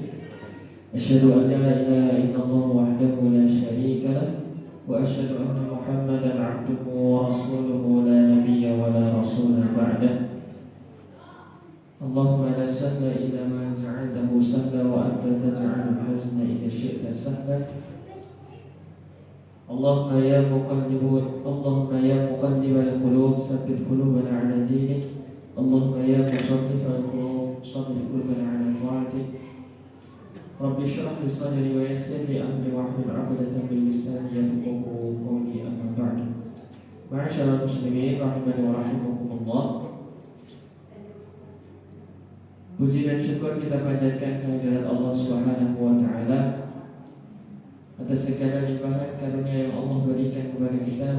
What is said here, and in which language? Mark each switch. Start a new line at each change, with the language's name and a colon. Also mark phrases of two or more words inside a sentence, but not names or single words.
Arabic: أشهد أن لا إله إلا الله وحده لا شريك له وأشهد أن محمدا عبده ورسوله لا نبي ولا رسول بعده. اللهم لا سهل إلا ما جعلته سهلا وأنت تجعل الحزن إذا شئت سهلا. اللهم يا مقلب القلوب ثبت قلوبنا على دينك. اللهم يا مصرف القلوب صرف قلوبنا على طاعتك. رب اشرح لي صدري ويسر لي أمري واحلل عقدة من لساني يفقهوا قولي، أما بعد. معاشر المسلمين رحمني ورحمكم الله.
Indonesian: Puji dan syukur kita panjatkan kehadirat Allah
Arabic: سبحانه وتعالى
Indonesian: atas segala limpahan karunia yang Allah berikan kepada kita.